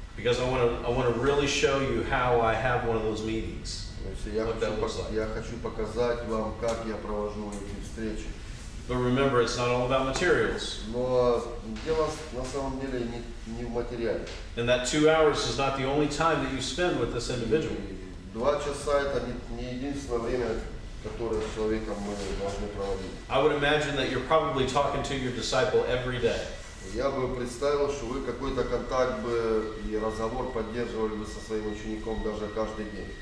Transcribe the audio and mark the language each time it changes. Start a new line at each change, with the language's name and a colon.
English: Because I want to really show you how I have one of those meetings.
Russian: То есть я хочу показать вам, как я провожу эти встречи.
English: But remember, it's not all about materials.
Russian: Но дело на самом деле не в материале.
English: And that 2 hours is not the only time that you spend with this individual.
Russian: 2 часа это не единственное время, которое с человеком мы должны проводить.
English: I would imagine that you're probably talking to your disciple every day.
Russian: Я бы представил, что вы какой-то контакт бы и разговор поддерживали бы со своим учеником даже каждый день.